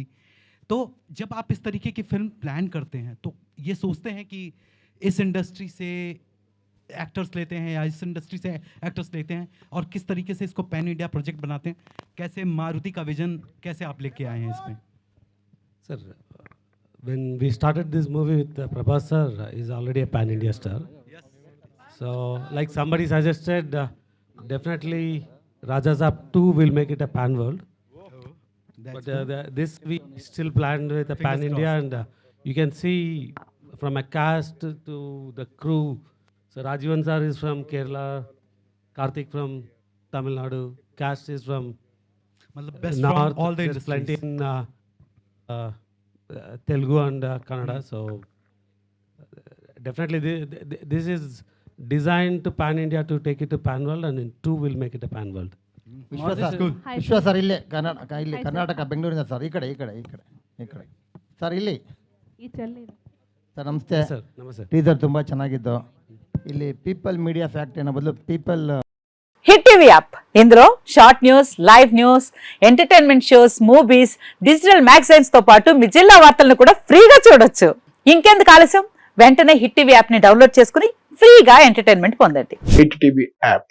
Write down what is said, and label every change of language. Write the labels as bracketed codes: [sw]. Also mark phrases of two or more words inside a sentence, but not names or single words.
[hi] तो जब आप इस तरीके की फिल्म प्लान करते हैं तो ये सोचते हैं कि इस इंडस्ट्री से एक्टर्स लेते हैं या इस इंडस्ट्री से एक्टर्स लेते हैं और किस तरीके से इसको [en] pan India project [hi] बनाते हैं, कैसे मारुति का विजन कैसे आप लेके आए हैं इसमें? [en] Sir, when we started this movie with Prabhas sir, is already a pan India star. Yes. So, like somebody suggested, definitely Raja Saab 2 will make it a pan world. But this we still planned with a pan India, and you can see from a cast to the crew. So Rajivan sir is from Kerala, Karthik from Tamil Nadu, cast is from best North. from all the There's plenty industries. in Telugu and Kannada. So definitely this is designed to pan India to take it to pan world, and in 2 will make it a pan world. [kn] ವಿಶ್ವ ಸರ್ ಇಲ್ಲೇ ಕರ್ನಾಟಕ ಬೆಂಗಳೂರಿನ ಸರ್ ಈ ಕಡೆ ಸರ್ ಇಲ್ಲಿ ಸರ್ ನಮಸ್ತೆ. ಟೀಸರ್ ತುಂಬ ಚೆನ್ನಾಗಿತ್ತು. ಇಲ್ಲಿ ಪೀಪಲ್ ಮೀಡಿಯಾ ಫ್ಯಾಕ್ಟರಿ ಅನ್ನೋ ಬದಲು ಪೀಪಲ್ [te] హిట్ టీవీ యాప్, ఇందులో [en] short news, live news, entertainment shows, [te] మూవీస్, [en] digital magazines [te] తో పాటు మీ జిల్లా వార్తలను కూడా ఫ్రీగా చూడొచ్చు. ఇంకెందుకు ఆలస్యం, వెంటనే హిట్ టీవీ యాప్ ని డౌన్లోడ్ చేసుకుని ఫ్రీగా ఎంటర్టైన్మెంట్ పొందండి. హిట్ టీవీ యాప్,